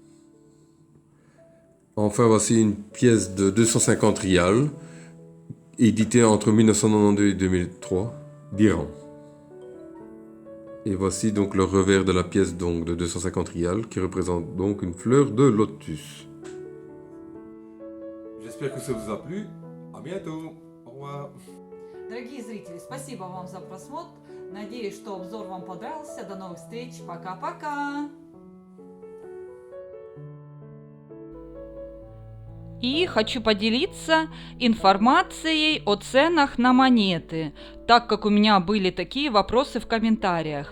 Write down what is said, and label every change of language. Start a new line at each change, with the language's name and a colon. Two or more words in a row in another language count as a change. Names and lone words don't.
French: Enfin voici une pièce de 250 rials éditée entre 1992 et 2003 d'Iran. Et voici donc le revers de la pièce donc de 250 rials qui représente donc une fleur de lotus. J'espère que ça vous a plu. À bientôt. Au revoir.
Russian: Дорогие зрители, спасибо вам за просмотр. Надеюсь, что обзор вам понравился. До новых встреч. Пока-пока. И хочу поделиться информацией о ценах на монеты, так как у меня были такие вопросы в комментариях.